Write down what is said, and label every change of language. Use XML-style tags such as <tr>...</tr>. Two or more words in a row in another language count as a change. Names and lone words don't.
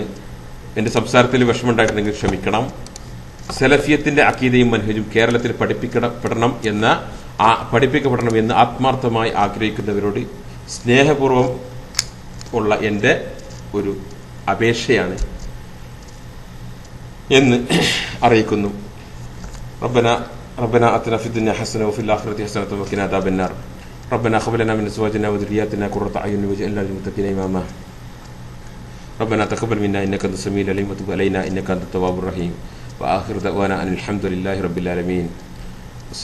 <ml>എൻ്റെ സംസാരത്തിൽ വിഷമമുണ്ടായിട്ടുണ്ടെങ്കിൽ ക്ഷമിക്കണം. സലഫിയത്തിൻ്റെ അഖീദയും മൻഹജും കേരളത്തിൽ പഠിപ്പിക്കപ്പെടണം എന്ന് ആത്മാർത്ഥമായി ആഗ്രഹിക്കുന്നവരോട് സ്നേഹപൂർവം ഉള്ള എൻ്റെ ഒരു അപേക്ഷയാണ് എന്ന് അറിയിക്കുന്നു.</ml> <ar>ربنا آتنا في الدنيا حسنة وفي الآخرة حسنة وقنا عذاب النار. ربنا هب لنا من أزواجنا وذرياتنا قرة أعين واجعلنا للمتقين إماما. ربنا تقبل منا إنك أنت السميع العليم وتب علينا إنك أنت التواب الرحيم. وآخر دعوانا أن الحمد لله رب العالمين.</ar>